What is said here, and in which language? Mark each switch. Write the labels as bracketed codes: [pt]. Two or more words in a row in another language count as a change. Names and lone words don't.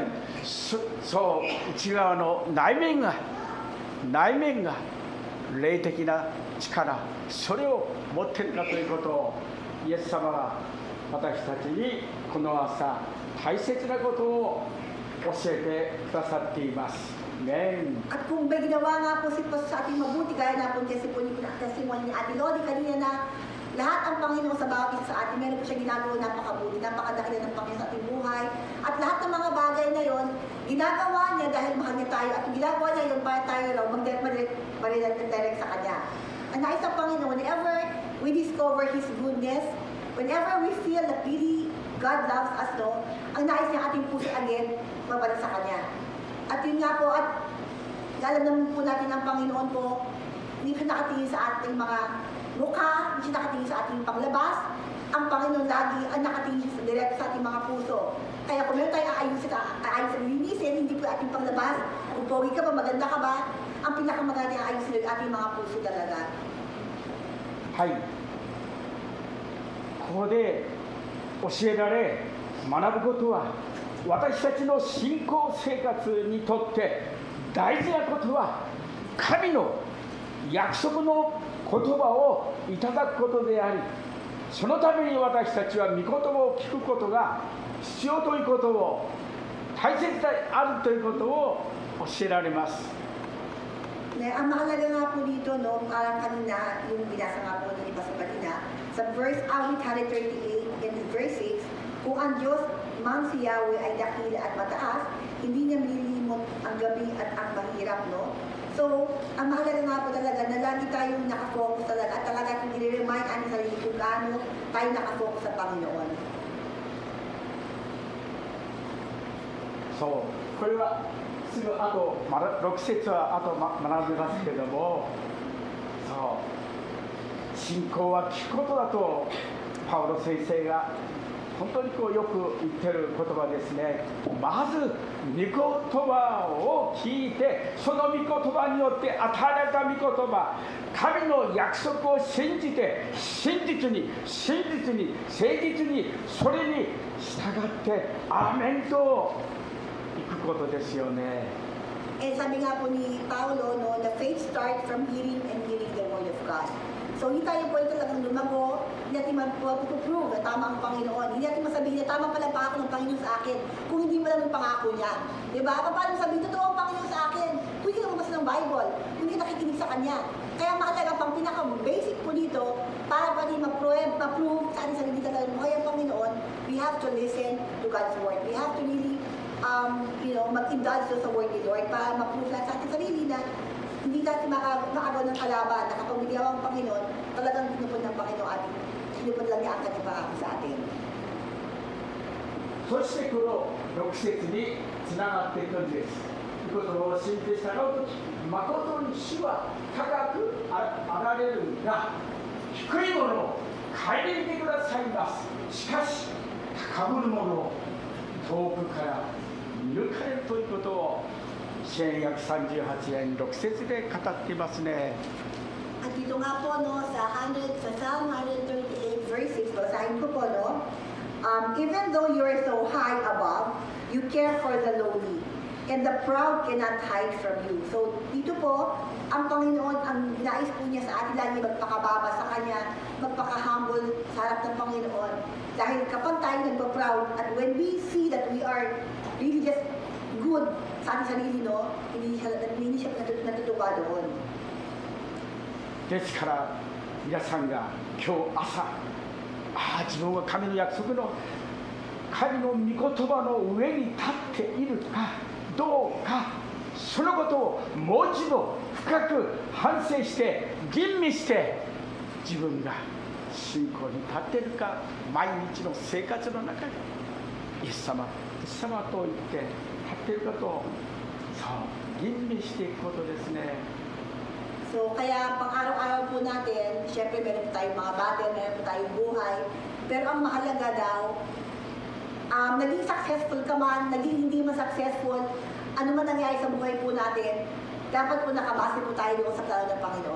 [ja] そう内側の内面が霊的な力、それを持っているかということを、イエス様が私たちにこの朝大切なことを教えてくださっています。Amen. [tl] At kung may ginawa nga po si Pastor sa ating mabuti, gaya na po ang testimony ni Ate Lodi kanina na lahat ang Panginoon sa bawat isa sa atin, meron po siya ginagawa napakabuti, napakadakila ng Panginoon sa ating buhay. At lahat ng mga bagay na yon, ginagawa niya dahil mahal niya tayo. At ginagawa niya yun para tayo raw mag-direct sa Kanya. Ang nais ng Panginoon, [en] whenever we discover His goodness, whenever we feel that really God loves us, no, [tl] ang nais niya ating puso again, mabalik sa Kanya. At yun nga po, at alam naman po natin ang Panginoon po, hindi siya nakatingin sa ating mga mukha, hindi siya nakatingin sa ating panglabas. Ang Panginoon lagi ang nakatingin sa direct sa ating mga puso. Kaya kung meron tayo aayusin, linisin, hindi po ating panglabas. Kung pogi ka ba, maganda ka ba, ang pinakamaganda yung aayusin yung ating mga puso talaga. [ja] はい、ここで教えられ学ぶことは、私たちの信仰生活にとって大事なことは、神の約束の言葉をいただくことであり、そのために私たちは御言葉を聞くことが必要ということを、大切であるということを教えられます。 [tl] Ang mahalaga nga po dito, no, parang kanina, yung binasa nga po ni Pastor kanina, sa verse awit 38 [en] and verse [tl] 6, kung ang Diyos mang si Yahweh ay dakila at mataas, hindi niya malilimot ang gabi at ang mahirap, no? So, ang mahalaga nga po talaga na lagi tayong nakafocus talaga at talaga itong i-remind ang sarili kung gaano tayo nakafocus sa Panginoon. So, [ja] これはすぐあと6節はあと学びますけども、そう、信仰は聞くことだとパウロ先生が本当によく言ってる言葉ですね。まず御言葉を聞いて、その御言葉によって与えられた御言葉、神の約束を信じて、真実に誠実にそれに従ってアーメンといくことですよね。 [tl] Sabi nga po ni Paulo, [en] no, the faith starts from hearing and hearing the word of God. So, [tl] hindi tayo po talagang lumago, hindi natin mag-prove na tama ang Panginoon. Hindi natin masabihin na tama pala pangako ng Panginoon sa akin kung hindi mo lang yung pangako niya. Diba? Paano sabihin, totoo ang Panginoon sa akin kung hindi ka mabasa ng Bible, kung hindi nakikinig sa Kanya. Kaya mahalaga pang pinaka-basic po dito, para pa rin ma-prove sa ating sarili talaga buhay ang Panginoon, [en] we have to listen to God's word. We have to really, [tl] mag-indulge sa word ni Lord para ma-prove lang sa ating sarili na hindi natin makagawa ng kalaban na kapag bigyan ang Panginoon, talagang tinupod ng Panginoon at tinupod lang niya ang kanyang pangako sa atin. [ja] そしてこの6節につながっていくんです。御言葉を信じて従うとき、誠に主は高くあられるが、低いものを顧みてくださいます。しかし、高ぶるものを遠くから見抜かれるということを、支援約38年6節で語っていますね。 [tl] At dito nga po, no, sa Psalm 138 verse 6, basahin ko po, [en] no, even though you are so high above, you care for the lowly. and the proud cannot hide from you. [tl] So dito po, ang Panginoon, ang nais po niya sa atin lagi magpakababa sa Kanya, magpaka-humble sa harap ng Panginoon. Dahil kapag tayo nagpa-proud, at [en] when we see that we are really just good [tl] sa ating sarili, no, hindi siya natutuwa doon. [ja] ですから皆さんが今日朝、自分は神の約束の神の御言葉の上に立っているかどうか、そのことをもう一度深く反省して吟味して、自分が信仰に立っているか、毎日の生活の中でイエス様と言って立っていることを吟味していくことですね。 [tl] So, kaya pang araw-araw po natin, syempre meron po tayong mga battle, meron po tayong buhay, pero ang mahalaga daw, naging successful ka man, naging hindi man successful, ano man nangyari sa buhay po natin, dapat po nakabase po tayo doon sa plano ng Panginoon.